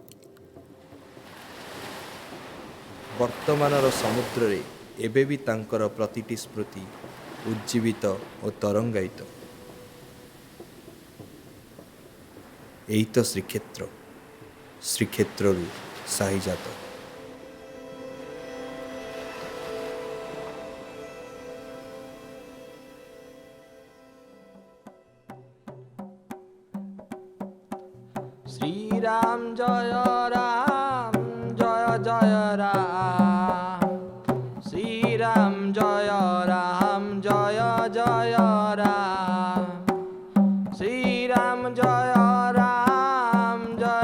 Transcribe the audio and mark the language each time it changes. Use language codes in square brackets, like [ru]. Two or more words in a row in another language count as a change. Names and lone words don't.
[or] ବର୍ତ୍ତମାନର ସମୁଦ୍ରରେ ଏବେ ବି ତାଙ୍କର ପ୍ରତିଟି ସ୍ମୃତି ଉଜ୍ଜୀବିତ ଓ ତରଙ୍ଗାୟିତ। ଏଇ ତ ଶ୍ରୀକ୍ଷେତ୍ର, ଶ୍ରୀକ୍ଷେତ୍ରରୁ ସାହିଜାତ। [hi] श्रीराम जय राम जय जय राम, श्रीराम जय राम जय जय राम, श्रीराम जय राम जय